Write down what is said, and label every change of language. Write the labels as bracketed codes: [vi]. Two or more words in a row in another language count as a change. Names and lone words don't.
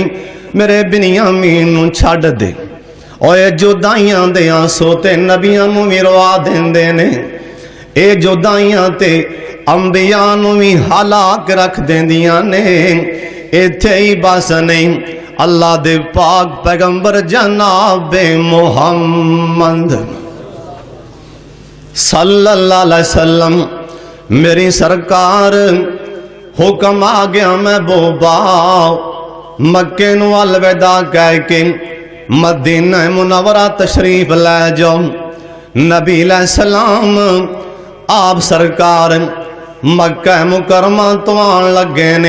[pa] میرے بنیامین نوں چھڈ دے۔ اوئے جدائیاں دے اتھرو تے نبیاں نوں بھی روا دیندے نے. اے جدائیاں تے انبیاء نوں بھی ہلاک رکھ دیندیاں نے. ایتھے ہی بس نہیں، اللہ دے پاک پیغمبر جناب محمد [ar] صلى الله عليه وسلم [pa] میری سرکار حکم آ گیا محبوبا مکے نوں الوداع کہہ کے مدینہ منورہ تشریف لے جاؤ. نبی علیہ السلام آپ سرکار مکہ مکرمہ توں آن لگے نے.